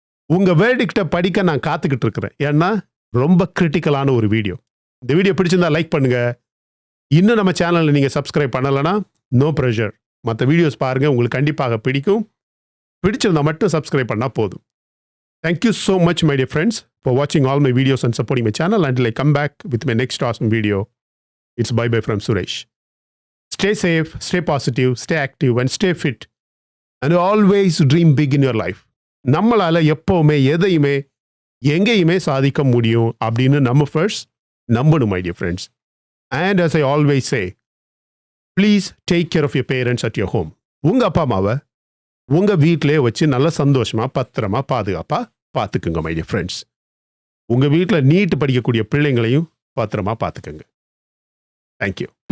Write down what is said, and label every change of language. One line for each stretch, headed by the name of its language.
Tamil: உங்க வேர்டிக்ட படிக்க நான் காத்துக்கிட்டு இருக்கிறேன். ஏன்னா ரொம்ப கிரிட்டிக்கலான ஒரு வீடியோ. இந்த வீடியோ பிடிச்சிருந்தா லைக் பண்ணுங்க. இன்னும் நம்ம சேனல்ல நீங்க சப்ஸ்கிரைப் பண்ணலன்னா
English: no pressure,
Tamil: மற்ற வீடியோஸ் பாருங்க, உங்களுக்கு கண்டிப்பாக பிடிக்கும். பிடிச்சிருந்தா மட்டும் சப்ஸ்கிரைப் பண்ணா போதும்.
English: Thank you so much my dear friends for watching all my videos and supporting my channel. Until I come back with my next awesome video, it's bye bye from Suresh. Stay safe, stay positive, stay active and stay fit and always dream big in your life.
Tamil: நம்மளால எப்பவுமே எதையுமே எங்கேயுமே சாதிக்க முடியும் அப்படின்னு நம்ம first நம்பணும்
English: my dear friends. And as I always say, please take care of your parents at your home.
Tamil: உங்க அப்பா அம்மாவை உங்க வீட்டிலே வச்சு நல்ல சந்தோஷமா, பத்திரமா, பாதுகாப்பா பார்த்துக்குங்க
English: My dear friends.
Tamil: உங்க வீட்டில் நீட் படிக்கக்கூடிய பிள்ளைங்களையும் பத்திரமா பார்த்துக்குங்க. தேங்க்யூ.